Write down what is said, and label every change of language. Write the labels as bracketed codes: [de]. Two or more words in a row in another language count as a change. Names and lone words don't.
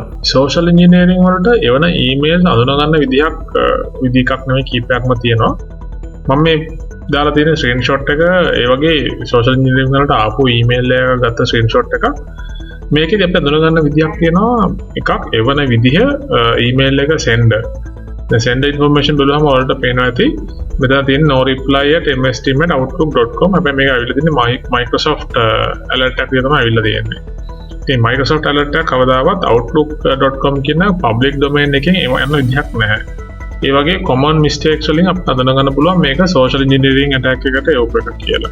[en] social engineering [si] වලට එවන ඊමේල් අඳුනගන්න විදි එකක් නෙවෙයි කීපයක්ම තියෙනවා. මම මේ දාලා තියෙන ස්ක්‍රීන්ෂොට් එක ඒ වගේ [en] social engineering [si] වලට ආපු ඊමේල් එක ගත්ත ස්ක්‍රීන්ෂොට් එකක්. මේකෙදි අපිට අඳුනගන්න විදියක් තියෙනවා. එකක් එවන විදිහ ඊමේල් එක sender. [en] The sender information [si] බලුවම ඔයාලට පේනවා ඇති. මෙතන තියෙන [en] no reply at msteam@outlook.com. [si] හැබැයි මේක අවිල්ල තියෙන්නේ Microsoft alert එකක් විදිහට තමයි අවිල්ල තියෙන්නේ. ඉතින් Microsoft alert එක කවදාවත් outlook.com කියන [en] public domain [si] එකෙන් යන විදිහක් නැහැ. ඒ වගේ [en] common mistakes [si] වලින් අපිට අඳුනගන්න පුළුවන් මේක [en] social engineering attack [si] එකට යොමු එකක් කියලා.